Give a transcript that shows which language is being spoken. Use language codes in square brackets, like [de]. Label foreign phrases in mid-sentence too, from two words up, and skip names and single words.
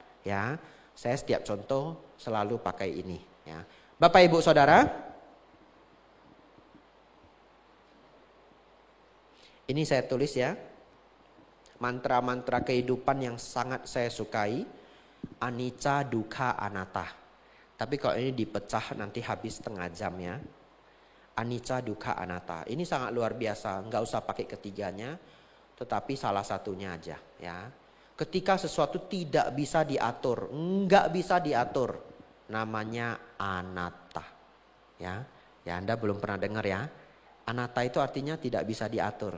[id] Ya, saya setiap contoh selalu pakai ini. Ya, Bapak Ibu Saudara, ini saya tulis ya, mantra-mantra kehidupan yang sangat saya sukai, [pi] anicca, dukkha, anatta. [id] Tapi kalau ini dipecah nanti habis setengah jam ya. [pi] Anicca, dukkha, anatta. [id] Ini sangat luar biasa, nggak usah pakai ketiganya, tetapi salah satunya aja ya. Ketika sesuatu tidak bisa diatur, nggak bisa diatur, namanya anatta. Ya, Anda belum pernah dengar ya. Anatta itu artinya tidak bisa diatur.